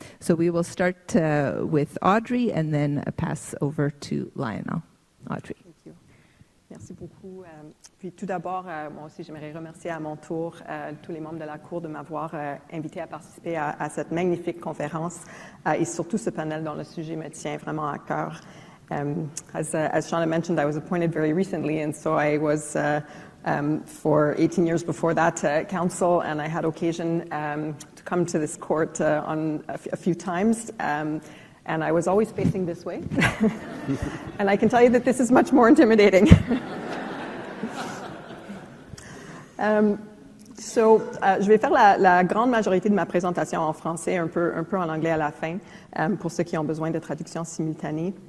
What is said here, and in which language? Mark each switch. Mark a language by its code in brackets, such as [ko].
[en] So we will start with Audrey and then pass over to Lionel. Audrey. Thank you. [fr] Merci beaucoup. Puis tout d'abord, moi aussi, j'aimerais remercier à mon tour tous les membres de la Cour de m'avoir invité à participer à cette magnifique conférence et surtout ce panel dont le sujet me tient vraiment à cœur. [en] As Shauna mentioned, I was appointed very recently, and so I was for 18 years before that council, and I had occasion to come to this court on a few times, and I was always facing this way. And I can tell you that this is much more intimidating. [fr] Je vais faire la grande majorité de ma présentation en français, un peu en anglais à la fin, pour ceux qui ont besoin de traduction simultanée.